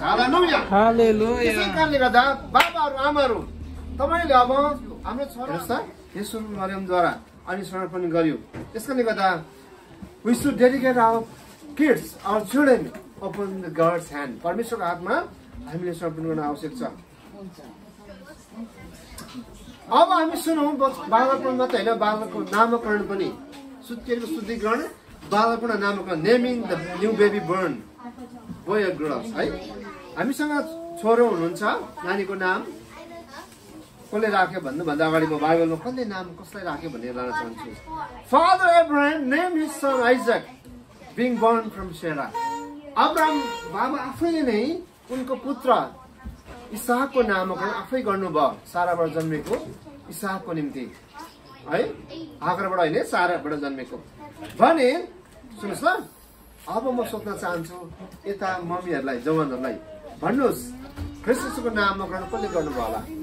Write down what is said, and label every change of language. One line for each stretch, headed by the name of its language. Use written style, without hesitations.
Nepali: हालेलुया, हालेलुया। त्यसै कारणले गर्दा बाबाहरू आमाहरू तपाईँले अब हाम्रो छोरा हेर्नुहोस् त, येशू मरियमद्वारा अनि समर्पण गर्यो। त्यसकारणले गर्दा
English: we should dedicate our kids, our children upon the God's hand.
Nepali: परमेश्वरको हातमा हामीले समर्पण गर्न आवश्यक छ। अब हामी सुनौँ बालकपण मात्र होइन, बालकको नामकरण पनि, सुत्केको शुद्धिकरण, बालकपण नामकरण,
English: naming the new baby born, boy or girl
Nepali: है। हामीसँग छोरो हुनुहुन्छ, नानीको नाम कसले राख्यो भन्नुभन्दा अगाडि म बाइबलमा कसले नाम कसलाई राख्यो भनेर लान चाहन्छु।
English: Father Abraham name his son Isaac being born from Sarah.
Nepali: Abraham बाबा आफैले नै उनको पुत्र इसाकको नामकरण आफै गर्नुभयो, साराबाट जन्मेको इसाकको निम्ति है, हागरबाट होइन साराबाट जन्मेको भने। सुन्नुहोस् ल, अब म सोध्न चाहन्छु यता मम्मीहरूलाई, जवानहरूलाई, भन्नुहोस् ख्रीष्टको नामकरण कसले गर्नुभयो होला?